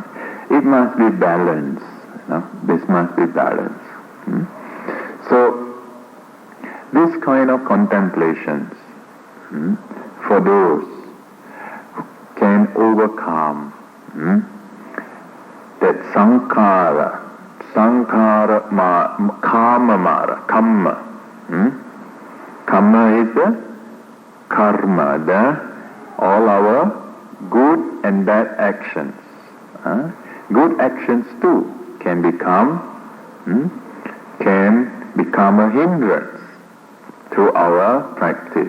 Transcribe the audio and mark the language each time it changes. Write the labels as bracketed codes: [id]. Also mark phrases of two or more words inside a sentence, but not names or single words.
[en] It must be balanced. This must be balanced. So this kind of contemplations for those who can overcome that sankhara, kamma. Kamma is the karma, all our good and bad actions. Good actions too can become a hindrance to our practice.